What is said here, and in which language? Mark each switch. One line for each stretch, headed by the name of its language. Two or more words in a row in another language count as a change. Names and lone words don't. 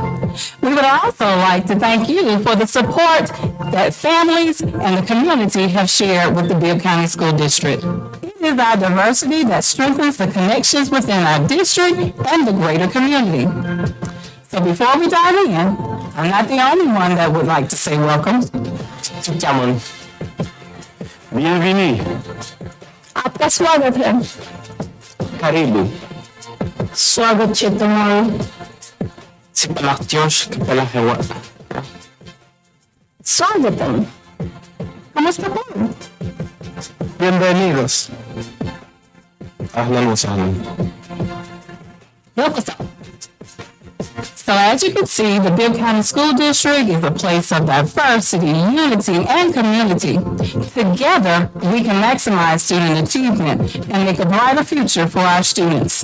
English: We would also like to thank you for the support that families and the community have shared with the Bibb County School District. It is our diversity that strengthens the connections within our district and the greater community. So before we dive in, I'm not the only one that would like to say welcome. Jamon.
French: Bienvenue.
Hindi: आपका स्वागत है.
Swahili: Karibu.
Hindi: स्वागत है तुम्हारा. Si Palactios, Capella Hewa.
Spanish: स्वागतम. ¿Cómo está todo? Bienvenidos.
Arabic: أهلا وسهلا.
English: Welcome. So as you can see, the Bibb County School District is a place of diversity, unity, and community. Together, we can maximize student achievement and make a brighter future for our students.